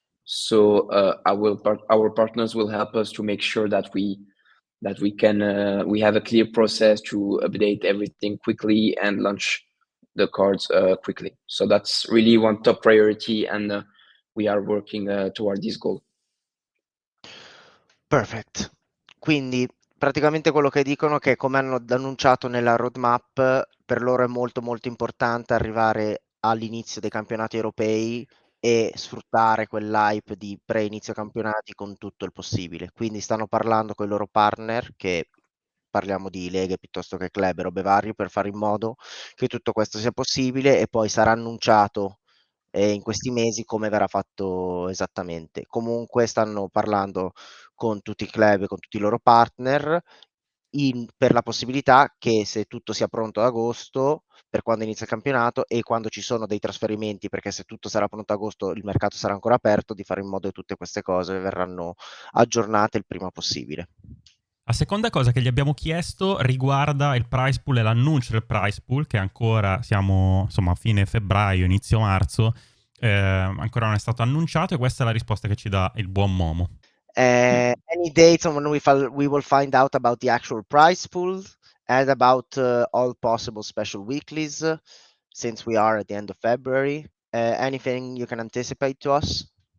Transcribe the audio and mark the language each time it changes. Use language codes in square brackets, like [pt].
[en] So our partners will help us to make sure that we have a clear process to update everything quickly and launch the cards quickly. So that's really one top priority, and we are working toward this goal. Perfect. [it] Quindi praticamente quello che dicono è che, come hanno annunciato nella roadmap, per loro è molto molto importante arrivare all'inizio dei campionati europei e sfruttare quell'hype di pre-inizio campionati con tutto il possibile. Quindi stanno parlando con i loro partner, che parliamo di leghe piuttosto che club e robe varie, per fare in modo che tutto questo sia possibile, e poi sarà annunciato in questi mesi come verrà fatto esattamente. Comunque stanno parlando con tutti i club e con tutti i loro partner per la possibilità che, se tutto sia pronto ad agosto, per quando inizia il campionato e quando ci sono dei trasferimenti, perché se tutto sarà pronto ad agosto il mercato sarà ancora aperto, di fare in modo che tutte queste cose verranno aggiornate il prima possibile. La seconda cosa che gli abbiamo chiesto riguarda il prize pool e l'annuncio del prize pool, che ancora siamo insomma a fine febbraio, inizio marzo, ancora non è stato annunciato, e questa è la risposta che ci dà il buon Momo. [en] Any dates on when we will find out about the actual prize pool and about all possible special weeklies, since we are at the end of February? Anything you can anticipate to us?